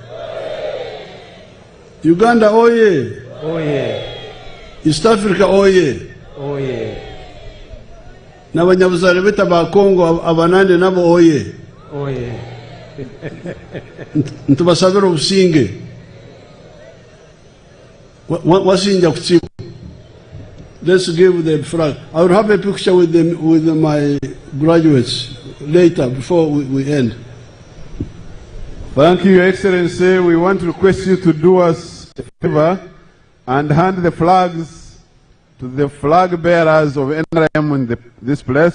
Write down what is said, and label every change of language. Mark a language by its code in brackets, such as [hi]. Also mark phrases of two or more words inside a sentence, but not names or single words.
[koo] Uganda oye. Oye. East Africa oye. Oye. N'abanyabuzare bita ba Kongo abanande nabo oye. Oye. Ntubasabira obusinge. Wasinja kutsibu. [en] Let's give the flag. I will have a picture with them, with my graduates later before we end. Thank you, Your Excellency. We want to request you to do us a favor and hand the flags to the flag bearers of NRM in this place.